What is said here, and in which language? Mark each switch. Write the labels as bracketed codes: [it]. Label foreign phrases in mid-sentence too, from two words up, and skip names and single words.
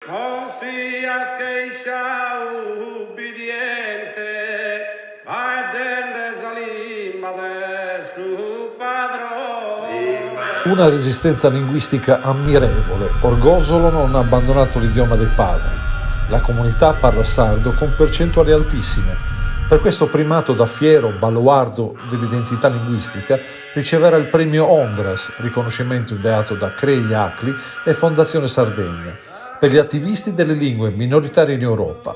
[sc] Non sias queixa ubbidiente, vai dende salima de su padrone. [it] Una resistenza linguistica ammirevole. Orgosolo non ha abbandonato l'idioma dei padri. La comunità parla sardo con percentuali altissime. Per questo primato da fiero baluardo dell'identità linguistica riceverà il premio Ondras, riconoscimento ideato da Crei Acli e Fondazione Sardegna, per gli attivisti delle lingue minoritarie in Europa.